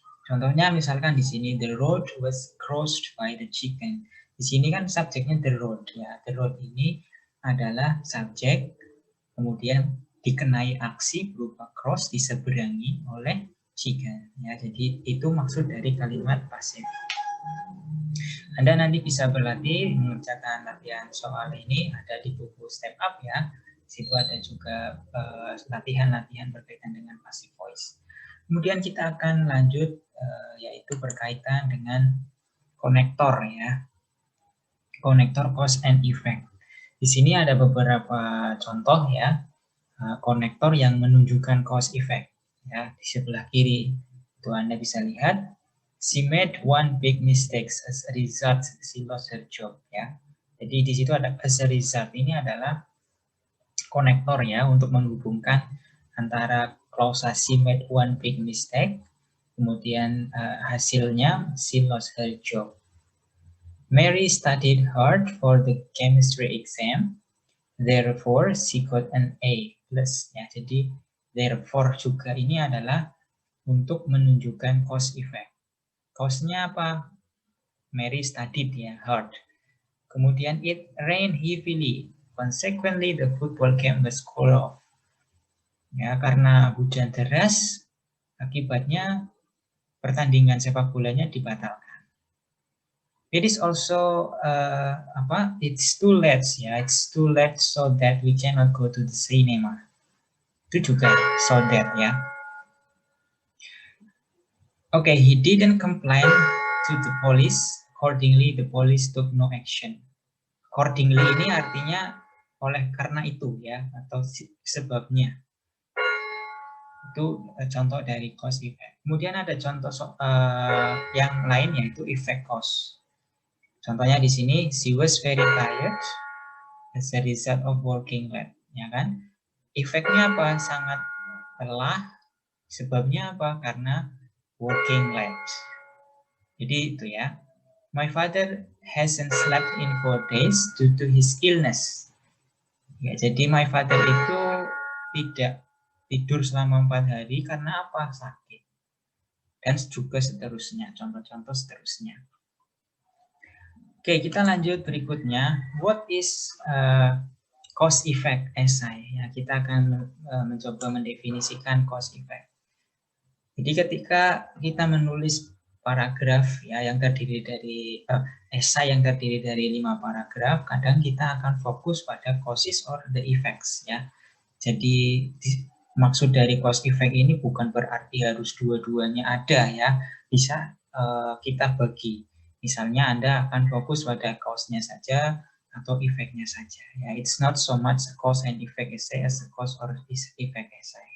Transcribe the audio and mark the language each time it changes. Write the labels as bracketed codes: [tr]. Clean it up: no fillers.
[id] Contohnya misalkan di sini [en] the road was crossed by the chicken. [id] Di sini kan subjeknya the road ya. The road ini adalah subjek, kemudian dikenai aksi berupa cross, diseberangi oleh chicken ya. Jadi itu maksud dari kalimat pasif. Anda nanti bisa berlatih mengerjakan latihan soal ini, ada di buku Step Up ya. Di situ ada juga latihan-latihan berkaitan dengan passive voice. Kemudian kita akan lanjut yaitu berkaitan dengan konektor ya. Konektor cause and effect. Di sini ada beberapa contoh ya, konektor yang menunjukkan cause effect ya. Di sebelah kiri itu Anda bisa lihat, [en] she made one big mistake, as a result she lost her job ya. [id] Jadi di situ ada as a result, ini adalah konektor ya untuk menghubungkan antara klausa [en] she made one big mistake, [id] kemudian hasilnya [en] she lost her job. Mary studied hard for the chemistry exam, therefore she got an A+. [id] Ya, jadi therefore juga ini adalah untuk menunjukkan cause effect. Cause-nya apa? [en] Mary studied [id] ya, hard. Kemudian [en] it rained heavily, consequently the football game was called off. [id] Ya, karena hujan deras, akibatnya pertandingan sepak bolanya dibatalkan. [en] It is also it's too late ya, it's too late so that we cannot go to the cinema. [id] Itu juga so that ya. [en] Okay, he didn't complain to the police. Accordingly, the police took no action. [id] Accordingly ini artinya oleh karena itu ya, atau sebabnya. Itu contoh dari cause effect. Kemudian ada contoh yang lain, yaitu effect cause. Contohnya di sini, [en] she was very tired as a result of working late, ya kan? [id] Efeknya apa? Sangat lelah. Sebabnya apa? Karena working late. Jadi itu ya. [en] My father hasn't slept in 4 days due to his illness. [id] Ya, jadi my father itu tidak tidur selama 4 hari karena apa? Sakit. Dan juga seterusnya, contoh-contoh seterusnya. Oke, kita lanjut berikutnya. [en] What is cause effect SI? [id] Ya, kita akan mencoba mendefinisikan cause effect. Jadi ketika kita menulis paragraf ya yang terdiri dari esai yang terdiri dari 5 paragraf, kadang kita akan fokus pada [en] causes or the effects [id] ya. Jadi maksud dari cause effect ini bukan berarti harus dua-duanya ada ya. Bisa kita bagi. Misalnya Anda akan fokus pada cause-nya saja atau efeknya saja. [en] Ya, it's not so much a cause and effect essay as a cause or effect essay.